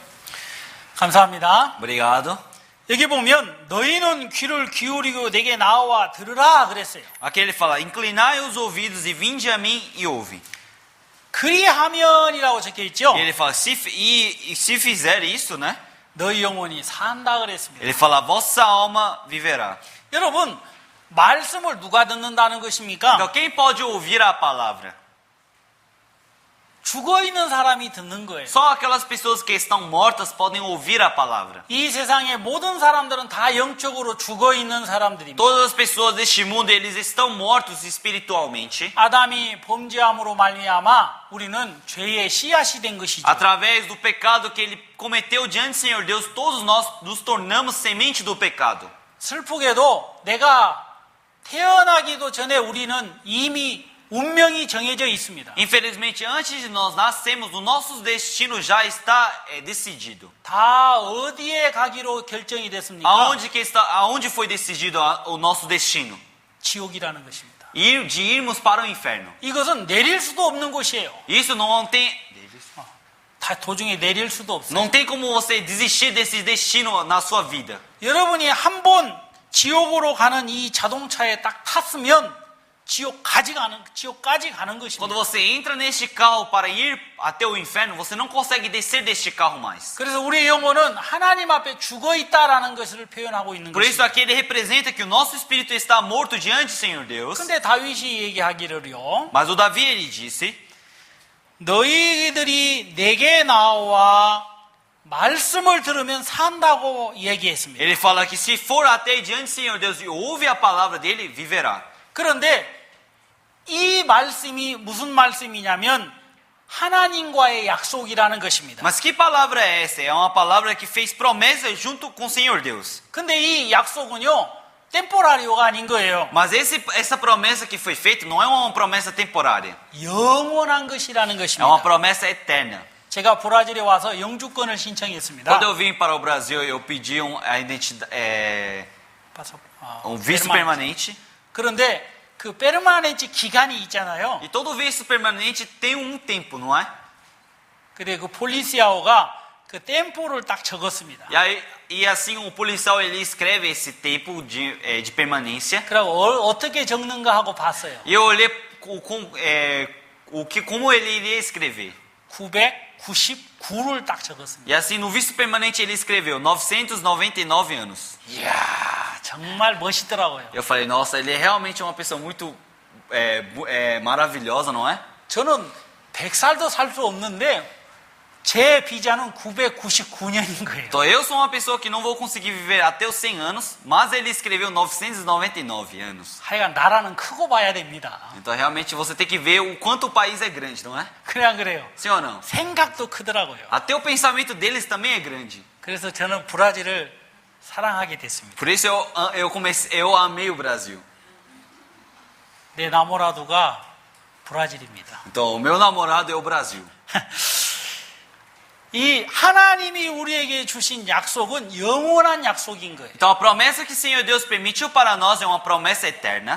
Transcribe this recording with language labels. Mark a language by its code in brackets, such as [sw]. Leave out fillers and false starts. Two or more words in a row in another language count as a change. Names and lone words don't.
[ko] 감사합니다. [pt] Obrigado. [ko] 여기 보면 너희는 귀를 기울이고 내게 나와 들으라 그랬어요. [pt] Aqui ele fala, inclinai os ouvidos e vinde a mim e ouve. [ko] 그리하면이라고 적혀 있죠. [pt] E ele fala, se fizer isso, né? [ko] 너희 영혼이 산다 그랬습니다. [pt] Ele fala, vossa alma viverá. [ko] 여러분 말씀을 누가 듣는다는 것입니까? [pt] Então quem pode ouvir a palavra? [ko] 죽어 있는 사람이 듣는 거예요. [pt] Só aquelas pessoas que estão mortas podem ouvir a palavra. [ko] 이 세상의 모든 사람들은 다 영적으로 죽어 있는 사람들입니다. [pt] Todas as pessoas deste mundo, eles estão mortos espiritualmente. [ko] 아담이 범죄함으로 말미암아 우리는 죄의 씨앗이 된 것이죠. [pt] Através do pecado que ele cometeu diante do Senhor Deus, todos nós nos tornamos semente do pecado. [ko] 슬프게도 내가 태어나기도 전에 우리는 이미 운명이 정해져 있습니다. [pt] Infelizmente, antes de nós nascermos, o nosso destino já está decidido. [ko] 다 어디에 가기로 결정이 됐습니까? [pt] Aonde foi decidido o nosso destino? [ko] 지옥이라는 것입니다. [pt] De irmos para o inferno. [ko] 이것은 내릴 수도 없는 곳이에요. [pt] Isso não tem, [ko] 다 도중에 내릴 수도 없어요. [pt] não tem como você desistir desse destino na sua vida. [ko] 여러분이 한 번 지옥으로 가는 이 자동차에 딱 탔으면 지옥까지 가는 것입니다. [pt] Quando você entra neste carro para ir até o inferno, você não consegue descer deste carro mais. [ko] 그래서 우리의 영혼은 하나님 앞에 죽어 있다라는 것을 표현하고 있는 [pt] Por isso [ko] 것입니다. [pt] aqui ele representa que o nosso espírito está morto diante do Senhor Deus. [ko] 근데 다윗이 얘기하기를요. [pt] Mas o Davi ele disse: [ko] 너희들이 내게 나와 말씀을 들으면 산다고 얘기했습니다. [pt] ele fala que se for até diante do Senhor Deus e ouve a palavra dele, viverá. [ko] 그런데 이 말씀이 무슨 말씀이냐면 하나님과의 약속이라는 것입니다. [pt] Mas que palavra é essa? É uma palavra que fez promessa junto com o Senhor Deus. [ko] 근데 이 약속은요, 템포라리오가 아닌 거예요. [pt] Mas essa promessa que foi feita não é uma promessa temporária. [ko] 영원한 것이라는 [pt] É uma [ko] 것입니다. [pt] promessa eterna. [ko] 제가 브라질에 와서 영주권을 신청했습니다. [pt] Quando eu vim para o Brasil, eu pedi a identidade, visto permanente. [ko] 그런데 그 페르마넨트 기간이 있잖아요. [pt] E todo visto permanente tem um tempo, não é? [ko] 근데 그 폴리시아오가 그 템포를 딱 적었습니다. [pt] E assim o policial ele escreve esse tempo de permanência. [ko] 그리고 어떻게 적는가 하고 봤어요. [pt] E eu olhei como ele iria escrever. [ko] 999를 딱 적었습니다. [pt] E assim no visto permanente ele escreveu 999 anos. [ko] 이야, 정말 멋있더라고요. [pt] Eu falei, nossa, ele é realmente uma pessoa muito maravilhosa, não é? [ko] 저는 100살도 살 수 없는데 제 비자는 999년인 거예요. [pt] Então eu sou uma pessoa que não vou conseguir viver até os 100 anos, mas ele escreveu 999 anos. [ko] 하여간 나라는 크고 봐야 됩니다. [pt] Então realmente você tem que ver o quanto o país é grande, não é? [ko] 그래 안 그래요? [pt] Sim ou não? [ko] 생각도 크더라고요. [pt] Até o pensamento deles também é grande. [ko] 그래서 저는 브라질을 사랑하게 됐습니다. [pt] Por isso eu amei o Brasil. [ko] 내 나모라두가 브라질입니다. [pt] Então o meu namorado é o Brasil. [ko] 이 하나님이 우리에게 주신 약속은 영원한 약속인 거예요. [pt] Então a promessa que o Senhor Deus permitiu para nós é uma promessa eterna.